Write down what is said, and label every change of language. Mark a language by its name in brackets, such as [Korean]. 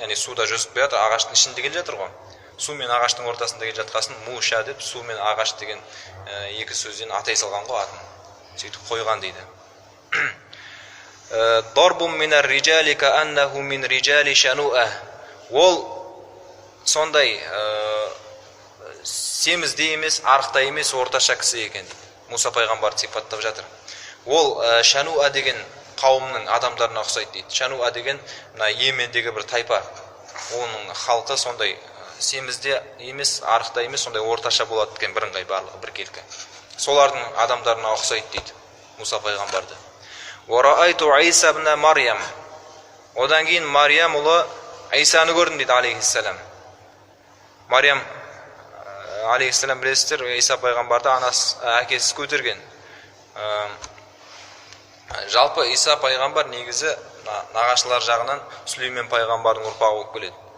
[Kazakh] Яғни суда жүзіп келеді, ағаштың ішінде келе жатыр ғой. Су мен ағаштың ортасында келе жатқасын Муша деп, су мен ағаш деген екі сөзден атай салған ғой атын. Сөйтіп қойған дейді. [Arabic] Дарбун минар риджали кааннаху мин риджали шануа. [Kazakh] Ол сондай семізде емес, арықта емес, орташа кісі екен. Муса пайғамбарды сипаттап жатыр. Ол шануа деген қауымның адамдарына ұқсайды дейді. Шануа деген Йемендегі бір тайпа. Оның халқы сондай семізде емес, арықта емес, сондай орташа болады екен, бірыңғай барлығы біркелкі. Солардың адамдарына ұқсайды дейді Муса пайғамбарды. [Arabic] Вараайту Иса ибн Марьям. [Kazakh] Одан кейін Мариям ұлы Исаны көрдім дейді алейхиссалам. Мариям алейхиссалам білесіздер, Иса пайғамбарды әкесі көтерген. Жалпы Иса пайғамбар негізі нағашылар жағынан Сүлеймен пайғамбардың ұрпағы болып келеді.